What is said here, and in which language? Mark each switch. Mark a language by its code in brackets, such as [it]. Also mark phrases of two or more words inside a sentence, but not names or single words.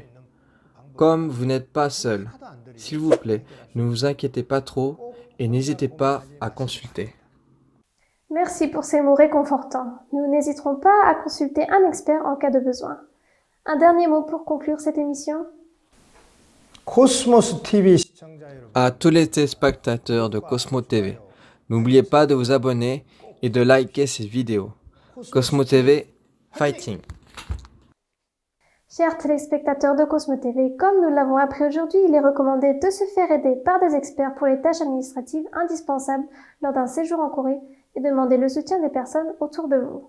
[fr] Comme vous n'êtes pas seul, s'il vous plaît, ne vous inquiétez pas trop et n'hésitez pas à consulter. Merci pour ces mots réconfortants. Nous n'hésiterons pas à consulter un expert en cas de besoin. Un dernier mot pour conclure cette émission. [ko] 코스모스 TV 시청자 여러분, [fr] À tous les téléspectateurs de Cosmo TV, n'oubliez pas de vous abonner et de liker cette vidéo. Cosmo TV, fighting! Chers téléspectateurs de Cosmo TV, comme nous l'avons appris aujourd'hui, il est recommandé de se faire aider par des experts pour les tâches administratives indispensables lors d'un séjour en Corée et demander le soutien des personnes autour de vous.